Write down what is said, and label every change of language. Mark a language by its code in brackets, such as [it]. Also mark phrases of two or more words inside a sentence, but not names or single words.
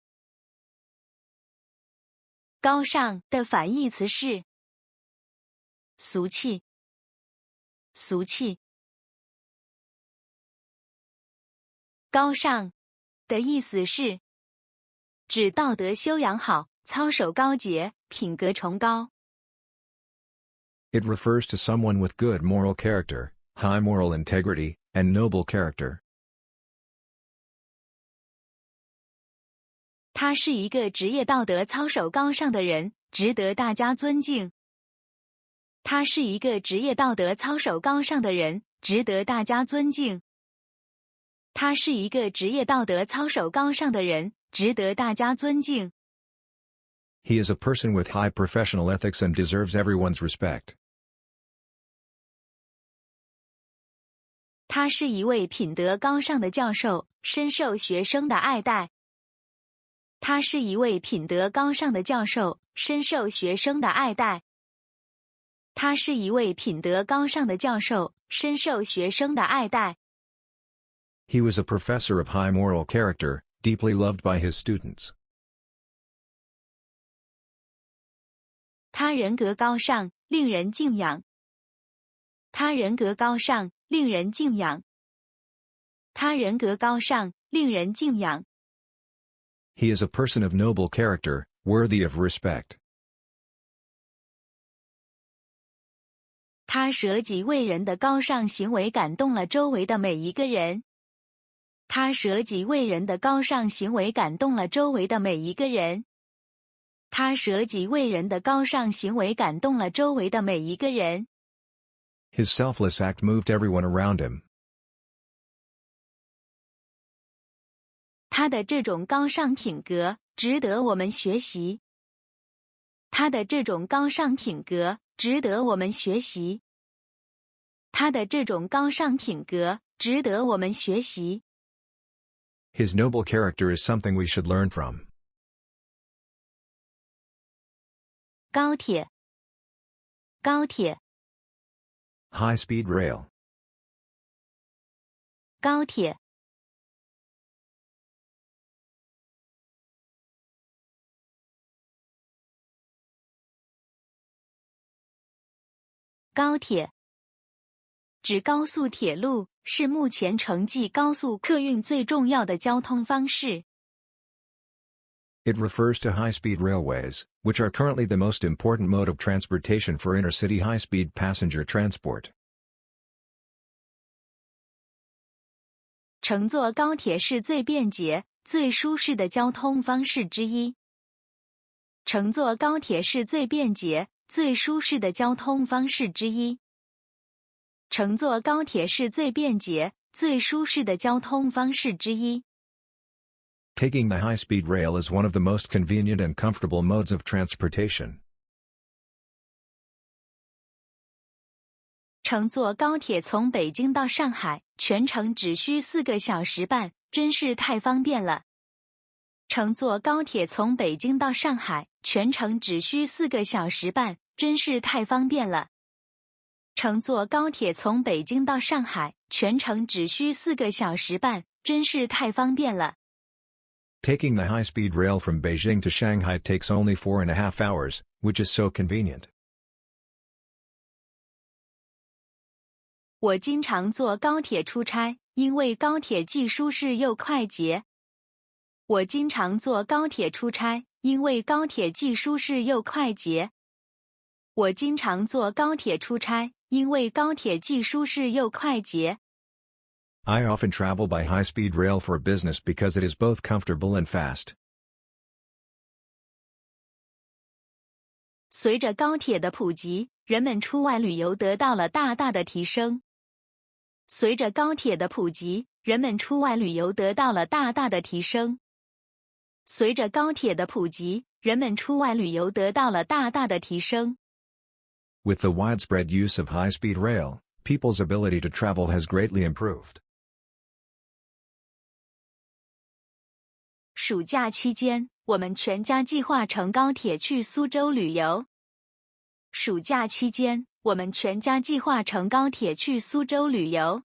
[zh] 高尚的反義詞是俗氣，俗氣。高尚的意思是指道德修養好，操守高潔，品格崇高。 [en] It refers to someone with good moral character, high moral integrity, and noble character. [zh] 他是一個職業道德操守高尚的人，值得大家尊敬。他是一個職業道德操守高尚的人，值得大家尊敬。他是一個職業道德操守高尚的人，值得大家尊敬。 [en] He is a person with high professional ethics and deserves everyone's respect. [zh] 他是一位品德高尚的教授，深受學生的愛戴。他是一位品德高尚的教授，深受學生的愛戴。他是一位品德高尚的教授，深受學生的愛戴。 [en] He was a professor of high moral character, deeply loved by his students. [zh] 他人格高尚，令人敬仰。他人格高尚，令人敬仰。他人格高尚，令人敬仰。 [en] He is a person of noble character, worthy of respect. [zh] 他捨己為人的高尚行為感動了周圍的每一個人。他捨己為人的高尚行為感動了周圍的每一個人。他捨己為人的高尚行為感動了周圍的每一個人。 [en] His selfless act moved everyone around him. [zh] 他的這種高尚品格值得我們學習。他的這種高尚品格值得我們學習。他的這種高尚品格值得我們學習。 [en] His noble character is something we should learn from. [zh] 高鐵，高鐵。 [en] High-speed rail. [zh] 高鐵。高鐵指高速鐵路，是目前城際高速客運最重要的交通方式。 [en] It refers to high-speed railways, which are currently the most important mode of transportation for intercity high-speed passenger transport. [zh] 乘坐高鐵是最便捷、最舒適的交通方式之一。乘坐高鐵是最便捷、最舒適的交通方式之一。乘坐高鐵是最便捷、最舒適的交通方式之一。 [en] Taking the high-speed rail is one of the most convenient and comfortable modes of transportation. [zh] 乘坐高鐵從北京到上海，全程只需4個小時半，真是太方便了。乘坐高鐵從北京到上海，全程只需4個小時半，真是太方便了。乘坐高鐵從北京到上海，全程只需4個小時半，真是太方便了。 [en] Taking the high-speed rail from Beijing to Shanghai takes only 4.5 hours, which is so convenient. [zh] 我經常坐高鐵出差，因為高鐵既舒適又快捷。我經常坐高鐵出差，因為高鐵既舒適又快捷。我經常坐高鐵出差，因為高鐵既舒適又快捷。 [en] I often travel by high-speed rail for business because it is both comfortable and fast. [zh] 隨着高鐵的普及，人們出外旅遊得到了大大的提升。隨着高鐵的普及，人們出外旅遊得到了大大的提升。隨着高鐵的普及，人們出外旅遊得到了大大的提升。 [en] With the widespread use of high-speed rail, people's ability to travel has greatly improved. [zh] 暑假期間，我們全家計劃乘高鐵去蘇州旅遊。暑假期間，我們全家計劃乘高鐵去蘇州旅遊。